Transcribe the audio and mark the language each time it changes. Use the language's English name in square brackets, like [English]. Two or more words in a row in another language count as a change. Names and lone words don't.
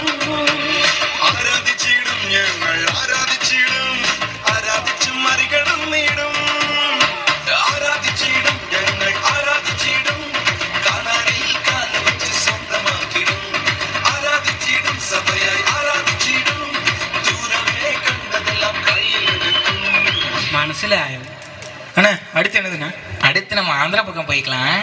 [Malayalam] ആരാധിച്ചിടും ഞങ്ങൾ, ആരാധിച്ചിടും, ആരാധിച്ചു മറികടന്നിടും. ആരാധിച്ചിടും ഞങ്ങൾ, ആരാധിച്ചിടും, കാണാനിൽ കാല വെച്ച് സ്വന്തമാക്കിടും. ആരാധിച്ചിടും സഭയായി ആരാധിച്ചിടും, ദൂരമേ കണ്ടതെല്ലാം കയ്യിലെടുക്കും. മനസ്സിലായോ? [Tamil] அண்ணா அடுத்து என்னதுண்ணா? அடுத்து நம்ம ஆந்திரா பக்கம் போய்க்கலாம்.